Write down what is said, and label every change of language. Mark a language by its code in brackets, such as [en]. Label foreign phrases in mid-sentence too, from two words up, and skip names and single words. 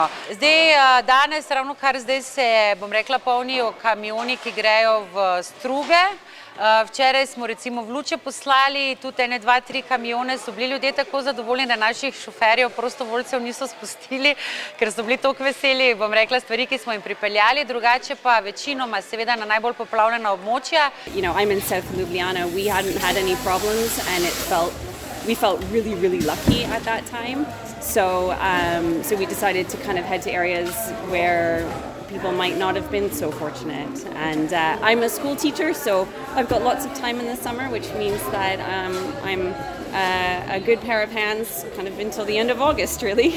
[sl] Zdaj, danes, ravno kar zdaj se, bom rekla, polnijo kamioni, ki grejo v struge. Včeraj smo recimo v Luče poslali tudi 1, 2, 3 kamione, so bili ljudje tako zadovoljni, da naših šoferjev, prostovoljcev niso spustili, ker so bili toliko veseli, bom rekla, stvari, ki smo jim pripeljali, drugače pa večinoma seveda na najbolj poplavljena območja. [en] I'm in South Ljubljana. We hadn't had any problems and we felt really lucky at that time. So we decided to kind of head to areas where people might not have been so fortunate. And I'm a school teacher, so I've got lots of time in the summer, which means that I'm a good pair of hands kind of until the end of August, really.